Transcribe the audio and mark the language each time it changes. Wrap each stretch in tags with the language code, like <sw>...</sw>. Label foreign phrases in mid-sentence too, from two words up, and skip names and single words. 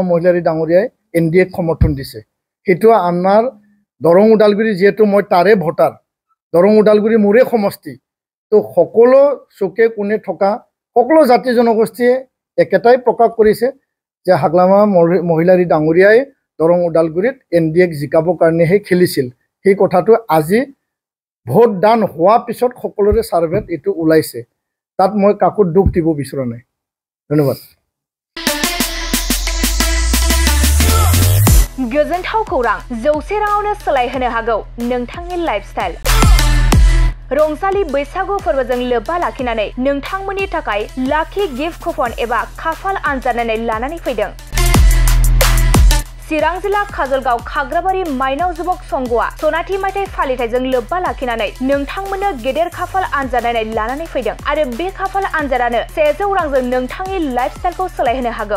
<as>মহিলাৰী ডাঙৰীয়াই NDAক সমৰ্থন দিছে সেইটো আমাৰ দৰং ওদালগুৰি যিহেতু মই তাৰে ভোটাৰ দৰং ওদালগুৰি মোৰে সমষ্টি তো সকলো চুকে কোণে থকা সকলো জাতি জনগোষ্ঠীয়ে একেটাই প্ৰকাশ কৰিছে যে হাগ্ৰামা মহিলাৰী ডাঙৰীয়াই দৰং ওদালগুৰিত NDAক জিকাবৰ কাৰণেহে খেলিছিল সেই কথাটো আজি ভোট দান হোৱাৰ পিছত সকলোৰে সাৰ্ভেত এইটো ওলাইছে তাত মই কাকো দুখ দিব বিচৰা নাই ধন্যবাদ</as> <brx>गोजोनथाव खौरां 100 राङावनो सोलायहोनो हागौ नोंथांनि लाइफस्टाइल रंजालि बैसागु फोरबोजों लोब्बा लाखिनानै नोंथांमोननि थाखाय लाखि गिफ्ट कुपन एबा खाफाल आनजाद नायनाय लानानै फैदों चिरां जिल्ला काजलगाव खाग्राबारि माइनाव जुबक संघआ सनाथि मायथाइ फालिथायजों लोब्बा लाखिनानै नोंथांमोननो गेदेर खाफाल आनजाद नायनाय लानानै फैदों आरो बे खाफाल आनजादानो 100 रांजों नोंथांनि लाइफस्टाइलखौ सोलायहोनो हागौ।</brx>